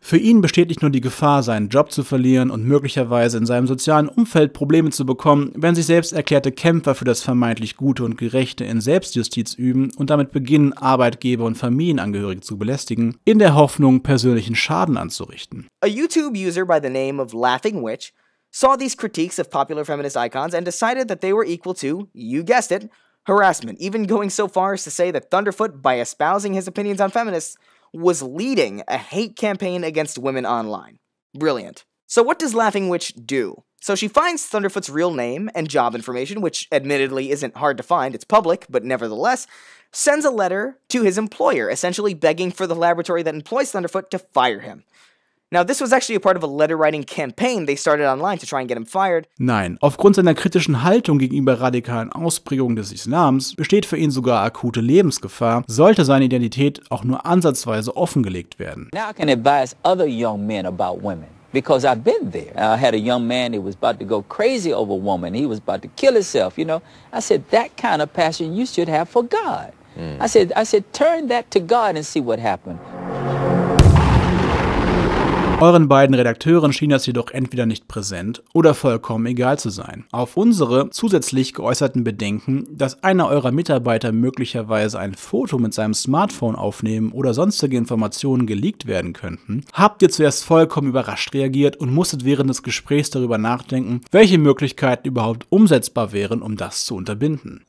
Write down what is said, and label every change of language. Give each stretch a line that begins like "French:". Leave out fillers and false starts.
German: Für ihn besteht nicht nur die Gefahr, seinen Job zu verlieren und möglicherweise in seinem sozialen Umfeld Probleme zu bekommen, wenn sich selbst erklärte Kämpfer für das vermeintlich Gute und Gerechte in Selbstjustiz üben und damit beginnen, Arbeitgeber und Familienangehörige zu belästigen, in der Hoffnung, persönlichen Schaden anzurichten.
English: A YouTube-User by the name of Laughing Witch saw these critiques of popular feminist icons and decided that they were equal to, you guessed it, harassment, even going so far as to say that Thunderfoot, by espousing his opinions on feminists, was leading a hate campaign against women online. Brilliant. So what does Laughing Witch do? So she finds Thunderfoot's real name and job information, which admittedly isn't hard to find, it's public, but nevertheless, sends a letter to his employer, essentially begging for the laboratory that employs Thunderfoot to fire him. Now, this was actually a part of a letter-writing campaign they started online to try and get him fired.
German: Nein, aufgrund seiner kritischen Haltung gegenüber radikalen Ausprägungen des Islams besteht für ihn sogar akute Lebensgefahr, sollte seine Identität auch nur ansatzweise offengelegt werden.
English: Now I can advise other young men about women, because I've been there. I had a young man, he was about to go crazy over a woman, he was about to kill himself, you know. I said, that kind of passion you should have for God. Mm. I said, turn that to God and see what happened.
German: Euren beiden Redakteuren schien das jedoch entweder nicht präsent oder vollkommen egal zu sein. Auf unsere zusätzlich geäußerten Bedenken, dass einer eurer Mitarbeiter möglicherweise ein Foto mit seinem Smartphone aufnehmen oder sonstige Informationen geleakt werden könnten, habt ihr zuerst vollkommen überrascht reagiert und musstet während des Gesprächs darüber nachdenken, welche Möglichkeiten überhaupt umsetzbar wären, um das zu unterbinden.